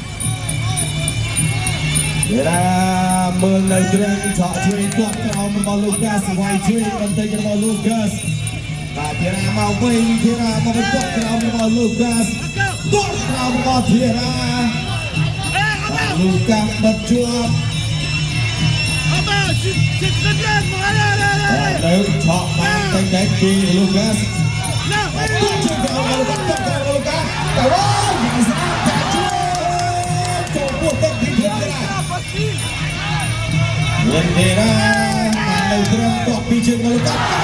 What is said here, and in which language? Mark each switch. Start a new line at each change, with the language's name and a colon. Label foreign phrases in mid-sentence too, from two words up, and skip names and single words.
Khmer: មើលនៅត្រង់ឆក់ជួយគាត់ក្រោមរបស់ Lucas វាយជួយបន្តិចរបស់ Lucas បាទធារាមកវិញធារាមកគាត់ក្រោមរបស់ Lucas គាត់ក្រោមរបស់ធារា Lucas បិទជាប់
French: C'est très bien, allez, allez, allez.
Khmer: នៅឆក់បានតែពី Lucas ជួយទៅ Lucas ទៅអូយស្អាតតែជួយចូលពោះទឹកពីធារាមានធារានៅត្រង់តក់ពីជើង Lucas